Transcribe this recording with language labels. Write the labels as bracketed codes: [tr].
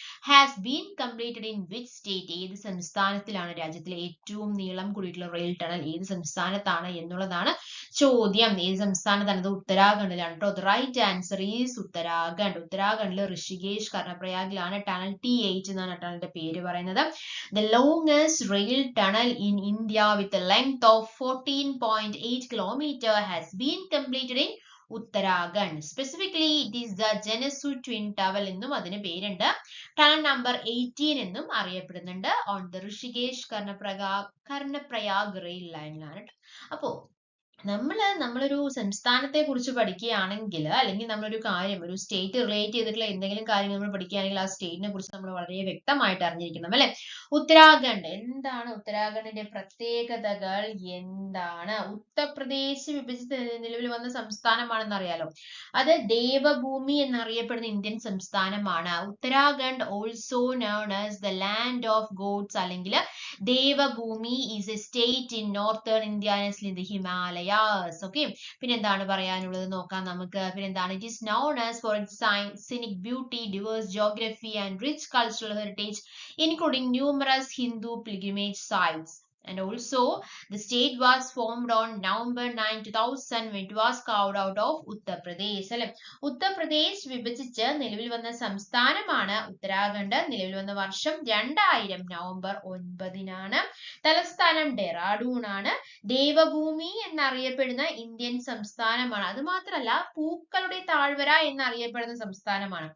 [en] Has been completed in which state? [ml] ഏത് സംസ്ഥാനത്തിലാണ് രാജ്യത്തിലെ ഏറ്റവും നീളം കൂടിയിട്ടുള്ള റെയിൽ ടണൽ ഏത് സംസ്ഥാനത്താണ് എന്നുള്ളതാണ് ചോദ്യം. ഏത് സംസ്ഥാനത്താണ്? അത് ഉത്തരാഖണ്ഡിലാണ് കേട്ടോ. [en] The right answer is Uttarakhand. [ml] ഉത്തരാഖണ്ഡിലെ ഋഷികേശ് കർണപ്രയാഗിലാണ് ടണൽ T8 എന്നാണ് ടണലിന്റെ പേര് പറയുന്നത്. [en] The longest rail tunnel in India with a length of 14.8 km has been completed in Uttarakhand. Specifically, it is the Genesee Twin Tunnel [ml] എന്നും അതിന് പേരുണ്ട്. ടണൽ നമ്പർ 18 എന്നും അറിയപ്പെടുന്നുണ്ട്. On the Rishikesh Karnaprayag rail ലൈനിലാണ്. അപ്പോ നമ്മളൊരു സംസ്ഥാനത്തെ കുറിച്ച് പഠിക്കുകയാണെങ്കിൽ, അല്ലെങ്കിൽ നമ്മളൊരു കാര്യം, ഒരു സ്റ്റേറ്റ് റിലേറ്റ് ചെയ്തിട്ടുള്ള എന്തെങ്കിലും കാര്യം നമ്മൾ പഠിക്കുകയാണെങ്കിൽ ആ സ്റ്റേറ്റിനെ കുറിച്ച് നമ്മൾ വളരെ വ്യക്തമായിട്ട് അറിഞ്ഞിരിക്കണം അല്ലെ. ഉത്തരാഖണ്ഡ് എന്താണ്? ഉത്തരാഖണ്ഡിന്റെ പ്രത്യേകതകൾ എന്താണ്? ഉത്തർപ്രദേശ് വിഭജിച്ച് നിലവിൽ വന്ന സംസ്ഥാനമാണെന്ന് അറിയാലോ. അത് ദേവഭൂമി എന്നറിയപ്പെടുന്ന ഇന്ത്യൻ സംസ്ഥാനമാണ്. [en] Uttarakhand also known as the land of gods, അല്ലെങ്കിൽ Devbhoomi is a state in northern India in the Himalaya. [ml] Okay, പിന്നെ എന്താണ് പറയാനുള്ളത് നോക്കാം നമുക്ക്. പിന്നെ എന്താണ്? [en] It is known as for its scenic beauty, diverse geography and rich cultural heritage, including numerous Hindu pilgrimage sites. And also, the state was formed on November 9, 2000 when it was carved out of Uttar Pradesh. [ml] അല്ലെ, ഉത്തർപ്രദേശ് വിഭജിച്ച് നിലവിൽ വന്ന സംസ്ഥാനമാണ് ഉത്തരാഖണ്ഡ്. നിലവിൽ വന്ന വർഷം 2000 November 9. തലസ്ഥാനം ഡെറാഡൂൺ ആണ്. ദേവഭൂമി എന്നറിയപ്പെടുന്ന ഇന്ത്യൻ സംസ്ഥാനമാണ്. അത് മാത്രമല്ല പൂക്കളുടെ താഴ്വര എന്നറിയപ്പെടുന്ന സംസ്ഥാനമാണ്.